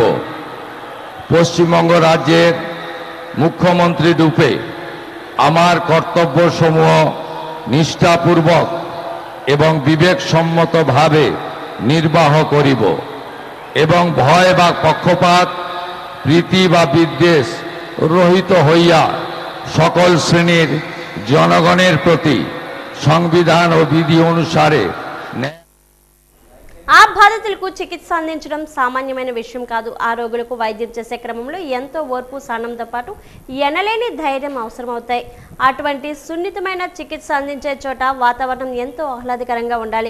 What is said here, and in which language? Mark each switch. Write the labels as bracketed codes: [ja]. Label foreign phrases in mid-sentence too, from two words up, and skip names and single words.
[bn] পশ্চিমবঙ্গ রাজ্যের মুখ্যমন্ত্রী রূপে আমার কর্তব্যসমূহ নিষ্ঠাপূর্বক এবং বিবেকসম্মতভাবে নির্বাহ করিব এবং ভয় বা পক্ষপাত, প্রীতি বা বিদ্বেষ রহিত হইয়া সকল শ্রেণীর জনগণের প্রতি সংবিধান ও বিধি অনুসারে [te] ఆ బాధితులకు చికిత్స అందించడం సామాన్యమైన విషయం కాదు. ఆ రోగులకు వైద్యం చేసే క్రమంలో ఎంతో ఓర్పు, సహనంతో పాటు ఎనలేని ధైర్యం అవసరమవుతాయి. అటువంటి సున్నితమైన చికిత్స అందించే చోట వాతావరణం ఎంతో ఆహ్లాదకరంగా ఉండాలి.